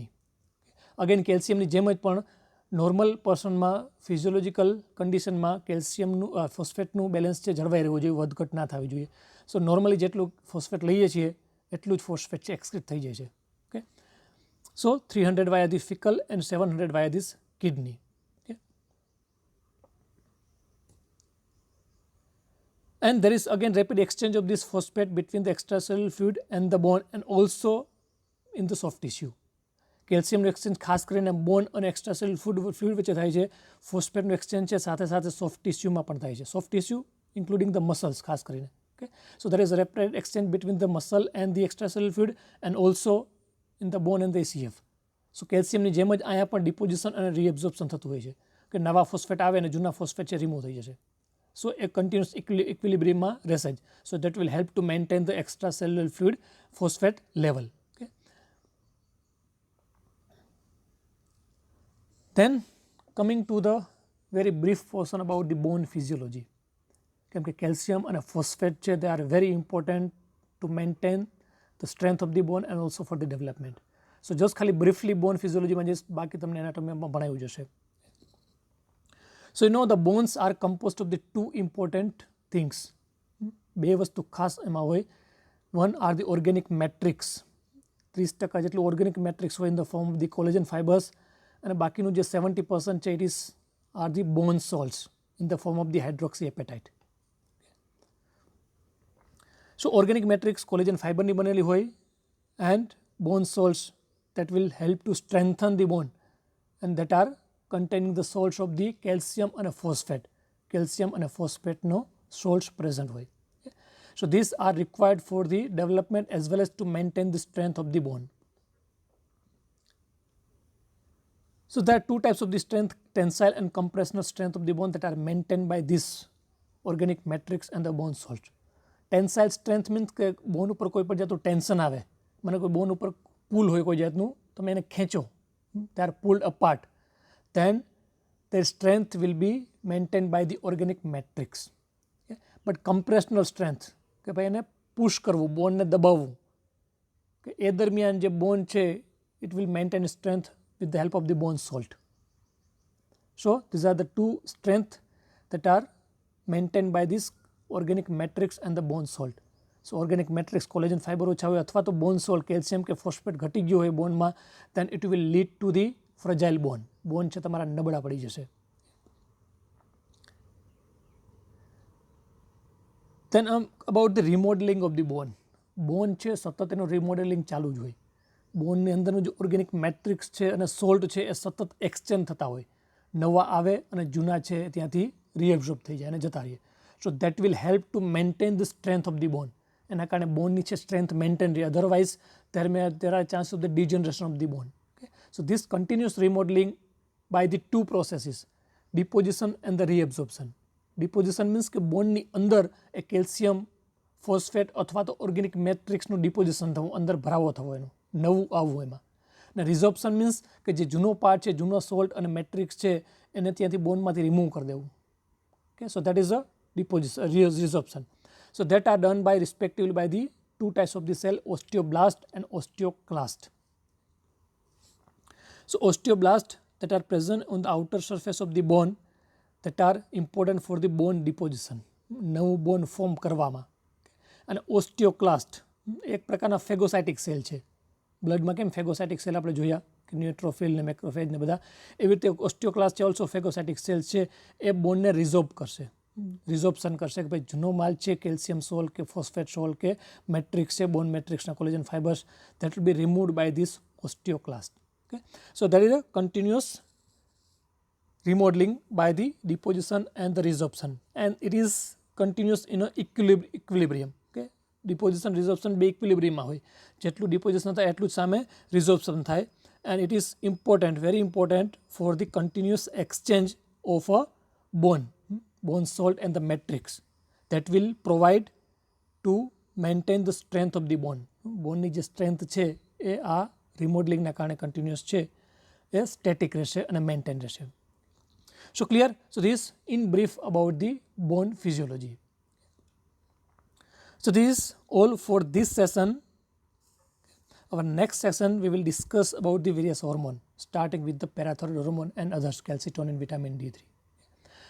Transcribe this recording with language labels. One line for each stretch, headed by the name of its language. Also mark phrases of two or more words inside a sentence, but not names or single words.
Gujarati: અગેન કેલ્શિયમની જેમ જ પણ નોર્મલ પર્સનમાં ફિઝિયોલોજીકલ કન્ડિશનમાં કેલ્શિયમનું ફોસ્ફેટનું બેલેન્સ છે જળવાઈ રહેવું જોઈએ, વધઘટ ના થવી જોઈએ.
English: so normally
Gujarati: જેટલું ફોસ્ફેટ લઈએ છીએ એટલું જ ફોસ્ફેટ છે એક્સક્રીટ થઈ જાય છે.
English: Okay, so 300 via the fecal and 700 via this kidney. Okay, and there is again rapid exchange of this phosphate between the extracellular fluid and the bone and also in the soft tissue.
Gujarati: કેલ્શિયમનું એક્સચેન્જ ખાસ કરીને બોન અને
English: extracellular fluid
Gujarati: વચ્ચે થાય છે. ફોસ્ફેટનું એક્સચેન્જ છે સાથે સાથે સોફ્ટ ટિશ્યુમાં પણ થાય છે.
English: soft tissue including the muscles
Gujarati: ખાસ કરીને.
English: Okay, so there is a rapid exchange between the muscle and the extracellular fluid and also in the bone and the ECF.
Gujarati: સો કેલ્શિયમની જેમ જ અહીંયા પણ ડિપોઝિશન અને રીએબ્ઝોર્પ્શન થતું હોય છે કે નવા ફોસ્ફેટ આવે અને જૂના ફોસ્ફેટ છે રિમૂવ થઈ જશે. સો એ કન્ટિન્યુઅસ ઇક્વિલિબ્રિયમમાં રહેશે જ.
English: so that will help to maintain the extracellular fluid phosphate level. Then coming to the very brief portion about the bone physiology.
Gujarati: કેમ કે કેલ્શિયમ અને ફોસ્ફેટ છે
English: they are very important to maintain the strength of the bone and also for the development. So just
Gujarati: ખાલી
English: briefly bone physiology
Gujarati: માં જઈશ, બાકી તમને એનાટોમીમાં ભણાવ્યું જશે.
English: So you know the bones are composed of the two important things.
Gujarati: બે વસ્તુ ખાસ એમાં હોય.
English: One are the organic matrix. 30% જેટલું organic matrix હોય in the form of the collagen fibers.
Gujarati: અને બાકીનું જે 70% છે
English: it is are the bone salts in the form of the hydroxy apatite. so organic matrix collagen
Gujarati: ફાઇબરની બનેલી હોય
English: and bone salts that will help to strengthen the bone and that are containing the salts of the calcium and phosphate. Calcium and phosphate no salts present હોય. So these are required for the development as well as to maintain the strength of the bone. So there are two types of the strength tensile and compressional strength of the bone that are maintained by this organic matrix and the bone salt. Tensile strength means
Gujarati: કે બોન ઉપર કોઈ પણ જાતનું ટેન્શન આવે, મને કોઈ બોન ઉપર પુલ હોય કોઈ જાતનું, તમે એને ખેંચો,
English: they are pulled apart, then their strength will be maintained by the organic matrix. Okay? But compressional strength
Gujarati: કે ભાઈ એને પુશ કરવું, બોનને દબાવવું, કે એ દરમિયાન જે બોન છે
English: it will maintain strength with the help of the bone salt. So these are the two strength that are maintained by this organic matrix and the bone salt. So organic matrix collagen fiber
Gujarati: ઓછા હોય અથવા તો
English: bone salt calcium કે phosphate
Gujarati: ઘટી ગયો હોય બોનમાં,
English: then it will lead to the fragile bone.
Gujarati: બોન છે તમારા નબળા પડી જશે. Then about the remodeling of the bone. બોન છે સતત એનું રિમોડેલિંગ ચાલુ જ હોય. બોનની અંદરનું જે ઓર્ગેનિક મેટ્રિક્સ છે અને સોલ્ટ છે એ સતત એક્સચેન્જ થતા હોય, નવા આવે અને જૂના છે ત્યાંથી રીએબ્ઝોર્બ થઈ જાય અને જતા રહીએ.
English: So that will help to maintain the strength of the bone.
Gujarati: એના કારણે બોનની છે સ્ટ્રેન્થ મેન્ટેન રહે, અધરવાઇઝ
English: there are chances of the degeneration of the bone. Okay? So this continuous remodeling by the two processes, deposition and the reabsorption. Deposition means
Gujarati: કે બોનની અંદર એ કેલ્શિયમ, ફોસ્ફેટ અથવા તો ઓર્ગેનિક મેટ્રિક્સનું ડિપોઝિશન થવું, અંદર ભરાવો થવો, એનું નવું આવવું એમાં. અને
English: resorption means
Gujarati: કે જે જૂનો પાર્ટ છે, જૂનો સોલ્ટ અને મેટ્રિક્સ છે એને ત્યાંથી બોનમાંથી રિમૂવ કરી દેવું.
English: Okay, so that is a resorption. So that are done by respectively by the two types of the cell, osteoblast and osteoclast. So osteoblast that are present on the outer surface of the bone that are important for the bone deposition,
Gujarati: નવું બોન ફોર્મ કરવામાં. અને ઓસ્ટિયોક્લાસ્ટ એક પ્રકારના
English: phagocytic cell
Gujarati: છે. બ્લડમાં કેમ
English: phagocytic cell
Gujarati: આપણે જોયા કે ન્યુટ્રોફિલ ને મેક્રોફેજ ને બધા, એવી રીતે ઓસ્ટિયોક્લાસ્ટ છે
English: also phagocytic cell
Gujarati: છે. એ બોનને રિઝોર્બ કરશે, રિઝોર્પ્શન કરશે કે ભાઈ જૂનો માલ છે કેલ્શિયમ સોલ કે ફોસ્ફેટ સોલ કે મેટ્રિક્સ છે, બોન મેટ્રિક્સના કોલેજન ફાઇબર્સ,
English: that will be removed by this osteoclast. Okay? So there is a continuous remodeling by the deposition and the resorption, and it is continuous in a equilibrium. Okay? Deposition resorption
Gujarati: બે ઇક્વિલિબ્રિયમમાં હોય, જેટલું ડિપોઝિશન થાય એટલું જ સામે રિઝોર્પ્શન થાય,
English: and it is important, very important for the continuous exchange of a bone salt and the matrix that will provide to maintain the strength of the bone.
Gujarati: બોનની જે સ્ટ્રેન્થ છે એ આ રિમોડલિંગના કારણે કન્ટિન્યુઅસ છે, એ સ્ટેટિક રહેશે અને મેન્ટેન રહેશે.
English: So clear? So this in brief about the bone physiology. So this is all for this session. Our next session we will discuss about the various hormone, starting with the parathyroid hormone and others, calcitonin, vitamin D3.